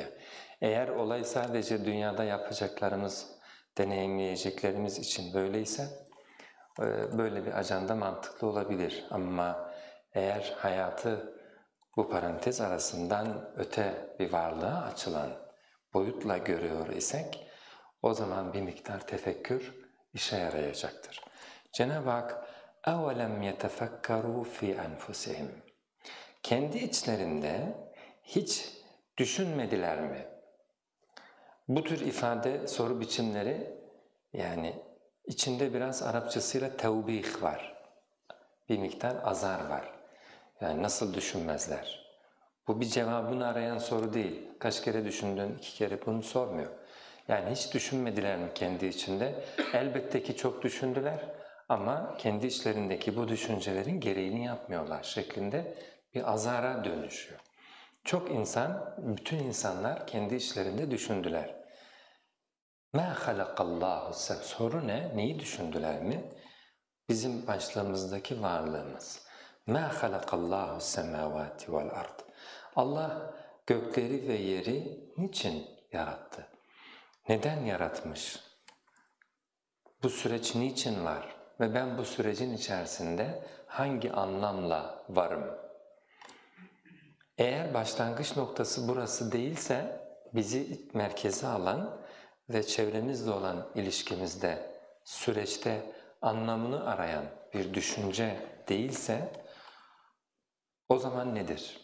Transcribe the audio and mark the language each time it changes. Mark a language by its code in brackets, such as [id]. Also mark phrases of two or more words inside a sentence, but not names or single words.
[tr] Eğer olay sadece dünyada yapacaklarımız, deneyimleyeceklerimiz için böyleyse böyle bir ajanda mantıklı olabilir. Ama eğer hayatı bu parantez arasından öte bir varlığa açılan boyutla görüyor isek o zaman bir miktar tefekkür işe yarayacaktır. Cenab-ı Hak [ar] اَوَلَمْ يَتَفَكَّرُوا فِي أَنْفُسِهِمْ [tr] kendi içlerinde hiç düşünmediler mi? Bu tür ifade, soru biçimleri yani içinde biraz Arapçasıyla tevbih var. Bir miktar azar var. Yani nasıl düşünmezler? Bu bir cevabını arayan soru değil. Kaç kere düşündün, 2 kere bunu sormuyor. Yani hiç düşünmediler mi kendi içinde? Elbette ki çok düşündüler ama kendi içlerindeki bu düşüncelerin gereğini yapmıyorlar şeklinde bir azara dönüşüyor. Çok insan, bütün insanlar kendi içlerinde düşündüler. [ar] مَا خَلَقَ اللّٰهُ [tr] Soru ne? Neyi düşündüler mi? Bizim başlığımızdaki varlığımız. [ar] مَا خَلَقَ اللّٰهُ السَّمَاوَاتِ وَالْأَرْضِ [tr] Allah gökleri ve yeri niçin yarattı? Neden yaratmış? Bu süreç niçin var? Ve ben bu sürecin içerisinde hangi anlamla varım? Eğer başlangıç noktası burası değilse bizi merkeze alan ve çevremizle olan ilişkimizde, süreçte anlamını arayan bir düşünce değilse o zaman nedir?